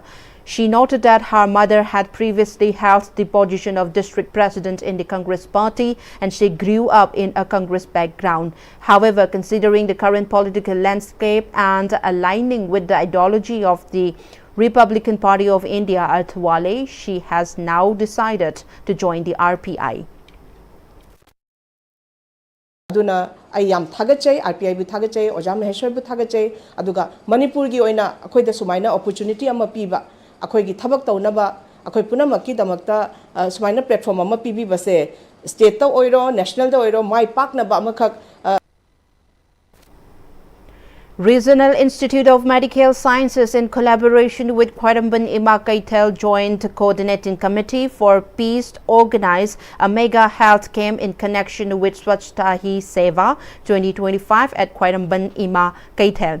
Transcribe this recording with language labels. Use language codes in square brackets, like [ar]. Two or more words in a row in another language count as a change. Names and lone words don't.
[en] She noted that her mother had previously held the position of district president in the Congress party and she grew up in a Congress background. However, considering the current political landscape and aligning with the ideology of the Republican Party of India Arthwale, she has now decided to join the RPI. [mni] Aduna ai yam thagachai RPI bu thagachai Oja Maheshwar bu thagachai aduga Manipur gi oina akhoi da sumaina opportunity ama piba akhoi gi thabak taunaba akhoi punama ki damakta sumaina platform ama pibi base state ta oiro national ta oiro mai pak na ba amakhak [en] Regional Institute of Medical Sciences, in collaboration with Khwaramban Ima Kaitel Joint Coordinating Committee for Peace, organized a mega health camp in connection with Swachhta Hi Seva 2025 at Khwaramban Ima Kaitel.